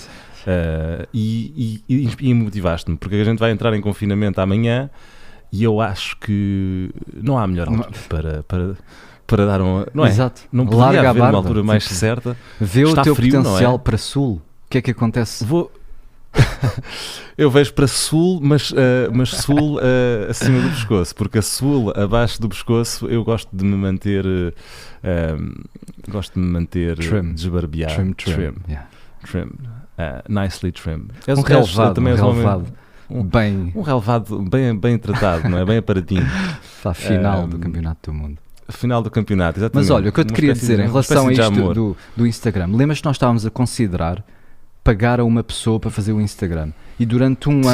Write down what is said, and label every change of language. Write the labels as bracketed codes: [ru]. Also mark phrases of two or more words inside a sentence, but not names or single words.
[pt] E motivaste-me, porque a gente vai entrar em confinamento amanhã E eu acho que não há melhor altura para dar uma... Não é? Exato. Não poderia Larga a haver barba. uma altura mais certa. Vê Está o teu frio, não potencial é? para sul. O que é que acontece? Eu vejo para sul, mas sul acima do pescoço, porque a sul abaixo do pescoço eu gosto de me manter Trim. desbarbeado. [en] Trim. Yeah. Trim. Nicely trim. [pt] Um relevado. Também és um homem- Bem, um relevado bem tratado, não é? Bem aparadinho. para a final do Campeonato do Mundo. Final do campeonato, exatamente. Mas olha, o que eu te Uma queria espécie dizer de- em uma relação a espécie de isto amor. do Instagram, lembras que nós estávamos a considerar pagar a uma pessoa para fazer o Instagram e durante um